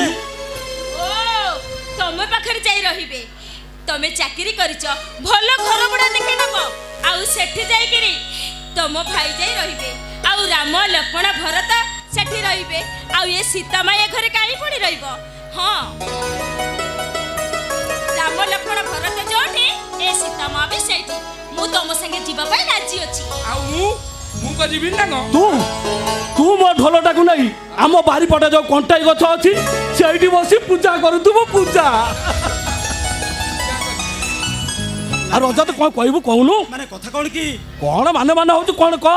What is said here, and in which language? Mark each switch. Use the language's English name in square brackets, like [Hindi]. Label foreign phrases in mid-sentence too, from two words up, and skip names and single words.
[Odia] ଓ ତମ ପାଖରେ ଯାଇ ରହିବେ। ତମେ ଚାକିରି କରିଛ, ଭଲ ଘର ଭଡ଼ା ଦେଖେଇ ଦବ, ଆଉ ସେଠି ଯାଇକିରି ତମ ଭାଇ ଯାଇ ରହିବେ, ଆଉ ରାମ ଲକ୍ଷ୍ମଣ ଭରତ ସେଠି ରହିବେ, ଆଉ ଏ ସୀତା ମାୟା ଘରେ କାହିଁ ପଡ଼ି ରହିବ? ହଁ ରାମ ଲକ୍ଷ୍ମଣ ଭରତ ଯୋଠି ଏ ସୀତା ମା ବି ସେଠି ମୁଁ ତୁମ ସଙ୍ଗେ ଯିବା ପାଇଁ ରାଜି ଅଛି ଆଉ ମୁଁ କ ଯିବି ନା କଣ ତୁ ତୁ ମୋ ଢୋଲଟାକୁ ନେଇ ଆମ ବାରିପଟେ ଯୋଉ କଣ୍ଟାଇ ଗଛ ଅଛି ସେଇଠି ବସି ପୂଜା କରୁଥିବୁ ପୂଜା। ଆଉ ରଜତ କଣ କହିବୁ କହୁନୁ? ମାନେ କଥା କଣ କି? କଣ ମାନେ ହଉଛି କଣ କହ?